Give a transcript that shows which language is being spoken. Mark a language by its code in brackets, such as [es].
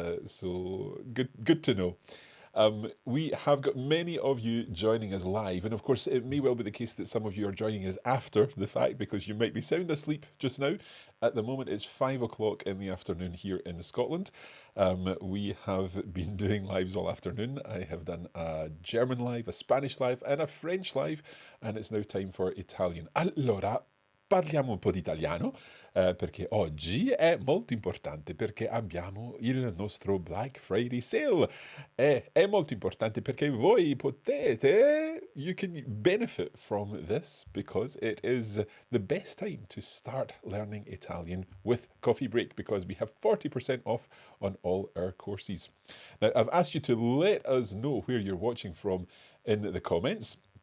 [en] So good to know. We have got many of you joining us live, and of course, it may well be the case that some of you are joining us after the fact because you might be sound asleep just now. At the moment, it's 5 o'clock in the afternoon here in Scotland. We have been doing lives all afternoon. I have done a German live, a Spanish live, and a French live, and it's now time for Italian. [it] Allora, parliamo un po' di italiano perché oggi è molto importante perché abbiamo il nostro Black Friday sale. [en] È molto importante perché voi potete, you can benefit from this because it is the best time to start learning Italian with Coffee Break because we have 40% off on all our courses. Now, I've asked you to let us know where you're watching from in the comments.